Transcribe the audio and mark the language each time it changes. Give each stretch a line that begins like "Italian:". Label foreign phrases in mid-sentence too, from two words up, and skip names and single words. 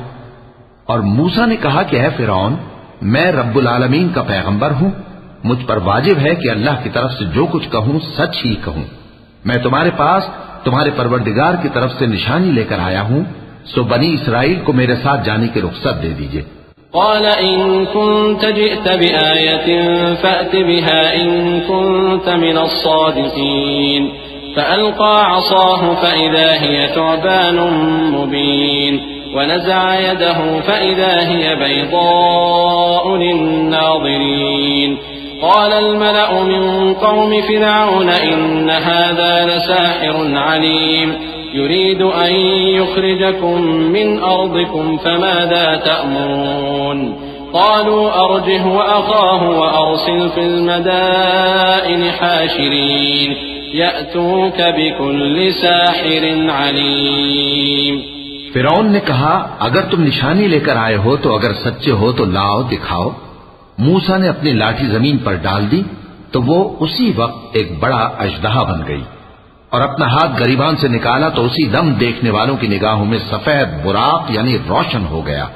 Hindi: और मूसा ने कहा कि ऐ फिरौन, मैं
Arabic: رب العالمين
Hindi: का पैगंबर हूं, मुझ पर वाजिब है कि अल्लाह की तरफ से जो कुछ कहूं सच ही कहूं। मैं तुम्हारे पास तुम्हारे परवरदिगार की तरफ से निशानी लेकर आया हूं, सो बनी इसराइल को मेरे साथ जाने की रुख्सत दे दीजिए।
Arabic: قال إن كنت جئت بآية فأت بها إن كنت من الصادقين فألقى عصاه فإذا هي ثعبان مبين ونزع يده فإذا هي بيضاء للناظرين قال الملأ من قوم فرعون إن هذا لساحر عليم يريد أن يخرجكم من أرضكم فماذا تأمرون قالوا أرجه وأخاه وأرسل في المدائن حاشرين يأتوك بكل ساحر عليم.
Hindi: फिरौन ने कहा, अगर तुम निशानी लेकर आए हो तो अगर सच्चे हो तो लाओ दिखाओ। मूसा ने अपनी लाठी जमीन पर डाल दी तो वो उसी वक्त एक बड़ा अजदहा बन गई, और अपना हाथ गरीबान से निकाला तो उसी दम देखने वालों की निगाहों में सफेद बुराक यानी रोशन हो गया।